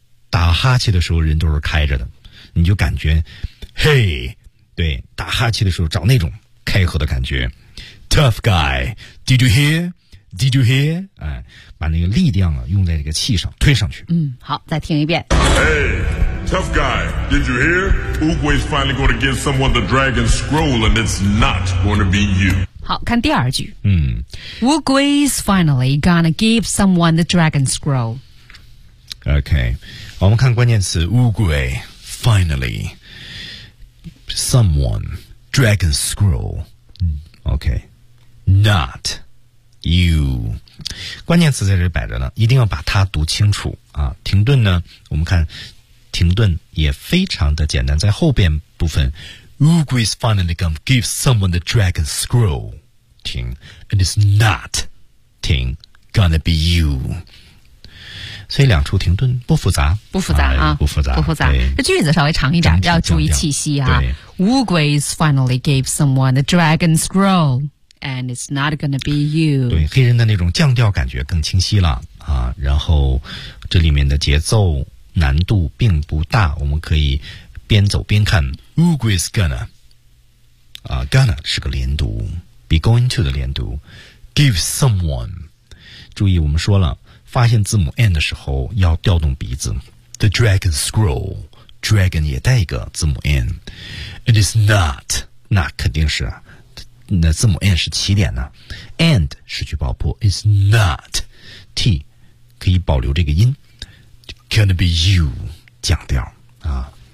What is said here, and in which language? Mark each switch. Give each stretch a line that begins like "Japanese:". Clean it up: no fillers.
Chinese: 打哈欠的时候，人都是开着的，你就感觉，嘿，对，打哈欠的时候找那种。开合的感觉
English: ，Tough guy, did you hear? Did you hear?
Chinese: 哎，把那个力量啊用在这个气上推上去。嗯，好，再听一遍。
English: Hey, tough guy, did you hear? Oogway's finally going to give someone the dragon scroll, and it's not going to be you.
Chinese: 好，看第二句。嗯
English: ，Oogway's finally gonna give someone the dragon scroll.
Chinese: Okay, 我们看关键词
English: Oogway finally someone. Dragon scroll, okay, not you.
Chinese: 关键词在这摆着呢，一定要把它读清楚啊。停顿呢，我们看停顿也非常的简单，在后边部分 ，
English: Oogway's finally gonna give someone the dragon scroll.
Chinese: 停
English: ，and it's not 停 gonna be you.
Chinese: 所以两处停顿不复杂，不复杂 啊，不复杂，不复杂。这句子稍微长一点，要注意气息啊。
English: Oogways finally gave someone the dragon scroll, and it's not gonna be you。
Chinese: 对，黑人的那种降调感觉更清晰了啊。然后这里面的节奏难度并不大，我们可以边走边看。
English: Oogways gonna
Chinese: 啊 ，gonna 是个连读，比
English: going to
Chinese: 的连读。
English: Give someone，
Chinese: 注意我们说了。发现字母 N 的时候要调动鼻子
English: The dragon scroll Dragon
Chinese: 也带一个字母 N
English: It is not
Chinese: 那肯定是那字母 N 是起点呢、啊、And 是去爆破
English: It's not
Chinese: T 可以保留这个音
English: Can it be you
Chinese: 降调啊。